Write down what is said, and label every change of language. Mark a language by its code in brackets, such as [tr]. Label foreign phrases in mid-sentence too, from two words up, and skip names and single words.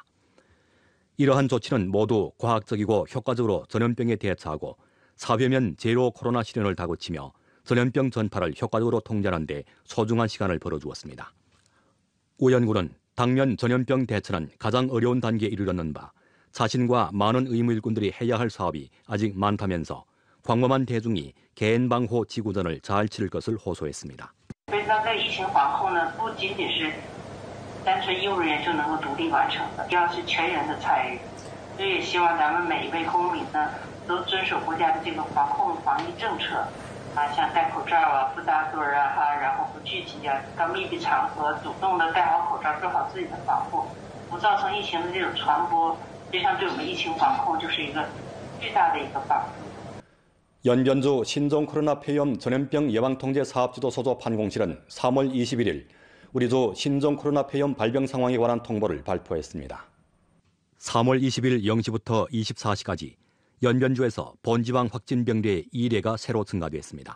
[ko] 이러한 조치는 모두 과학적이고 효과적으로 전염병에 대처하고 사회면 제로 코로나 시련을 다그치며 전염병 전파를 효과적으로 통제하는 데 소중한 시간을 벌어주었습니다. 우연군은 당면 전염병 대처는 가장 어려운 단계에 이르렀는 바 자신과 많은 의무일군들이 해야 할 사업이 아직 많다면서 광범한 대중이 개인 방호 지구전을 잘 치를 것을 호소했습니다. [zh] 单纯医务人员就能够独立完成的，第二是全员的参与，所以也希望咱们每一位公民呢，都遵守国家的这个防控防疫政策，像戴口罩啊、不搭堆啊，然后不聚集啊，到密闭场合主动的戴好口罩，做好自己的防护，不造成疫情的这种传播，实际上对我们疫情防控就是一个巨大的一个帮助。 [ko] 연변주 신종 코로나 폐렴 전염병 예방 통제 사업지도 소조 판공실은 3월 21일 우리주 신종 코로나 폐렴 발병 상황에 관한 통보를 발표했습니다. 3월 20일 0시부터 24시까지 연변주에서 본지방 확진 병例 2例가 새로 증가됐습니다.